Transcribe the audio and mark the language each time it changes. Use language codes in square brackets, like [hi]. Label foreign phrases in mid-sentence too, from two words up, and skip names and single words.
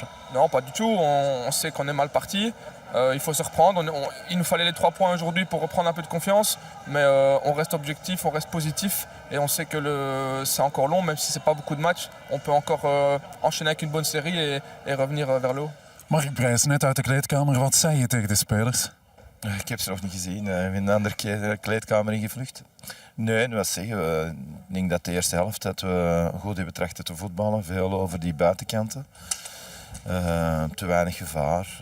[fr] Non, pas du tout. On sait qu'on est mal parti. Il faut se reprendre. Il nous fallait les 3 points aujourd'hui pour reprendre un peu de confiance. Mais on reste objectif, on reste positif. Et on sait que c'est encore long, même si ce n'est pas beaucoup de matchs. On peut encore enchaîner avec une bonne série et revenir vers le haut. [nl] Mark Brijs, net uit de kleedkamer. Wat zei je tegen de spelers? Ik heb ze nog niet gezien. Ik ben de andere kleedkamer ingevlucht. Nee, wat zeggen. Ik denk dat de eerste helft dat we goed hebben trachten te voetballen. Veel over die buitenkanten. Te weinig gevaar.